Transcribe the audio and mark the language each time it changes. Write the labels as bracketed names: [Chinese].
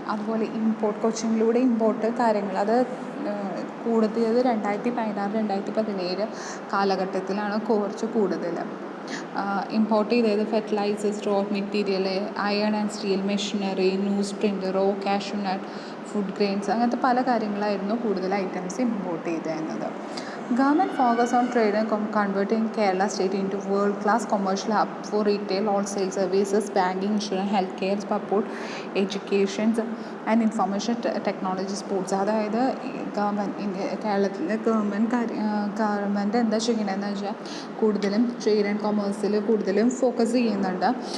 [Malayalam] അതുപോലെ കൊച്ചിനിലൂടെ ഇമ്പോർട്ട് കാര്യങ്ങൾ അത് കൂടുതൽ 2016-2017 കാലഘട്ടത്തിലാണ് കുറച്ച് കൂടുതൽ ഇമ്പോർട്ട് ചെയ്തത്. Fertilisers, raw material, iron and steel machinery, news print, raw cashew nut, food grains, അങ്ങനത്തെ പല കാര്യങ്ങളായിരുന്നു കൂടുതൽ ഐറ്റംസ് ഇമ്പോർട്ട് ചെയ്തിരുന്നത്. [English] Government focus on trade and converting Kerala state into world-class commercial hub for retail, wholesale services, banking, insurance, healthcare, support, education and information technology, sports. [Malayalam] അതായത് കേരളത്തിലെ government എന്താ ചെയ്യണമെന്ന് വെച്ചാൽ കൂടുതലും ട്രേഡ് ആൻഡ് കൊമേഴ്സിൽ കൂടുതലും ഫോക്കസ് ചെയ്യുന്നുണ്ട്.